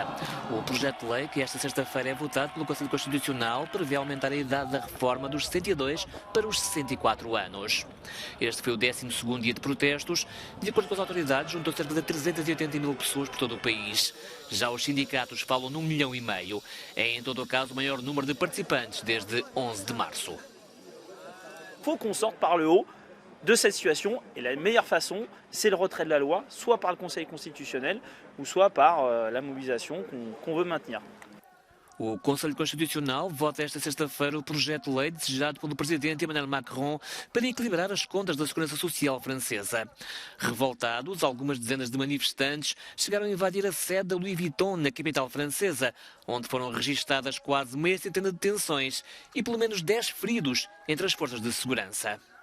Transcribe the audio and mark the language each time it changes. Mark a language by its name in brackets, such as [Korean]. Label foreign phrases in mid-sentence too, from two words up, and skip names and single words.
[Portuguese] O projeto de lei, que esta sexta-feira é votado pelo Conselho Constitucional, prevê aumentar a idade da reforma dos 62 para os 64 anos. Este foi o 12º dia de protestos. De acordo com as autoridades, juntou cerca de 380 mil pessoas por todo o país. Já os sindicatos falam num 1,5 milhão. É, em todo o caso, o maior número de participantes desde 11 de março. [French] Faut qu'on sorte par le haut de cette situation, et la meilleure façon, c'est le retrait de la loi, soit par le Conseil constitutionnel, ou soit par la mobilisation qu'on veut maintenir. [Portuguese] O Conselho Constitucional vota esta sexta-feira o projeto de lei desejado pelo presidente Emmanuel Macron para equilibrar as contas da Segurança Social francesa. Revoltados, algumas dezenas de manifestantes chegaram a invadir a sede da Louis Vuitton na capital francesa, onde foram registadas quase meia centena de detenções e pelo menos 10 feridos entre as forças de segurança.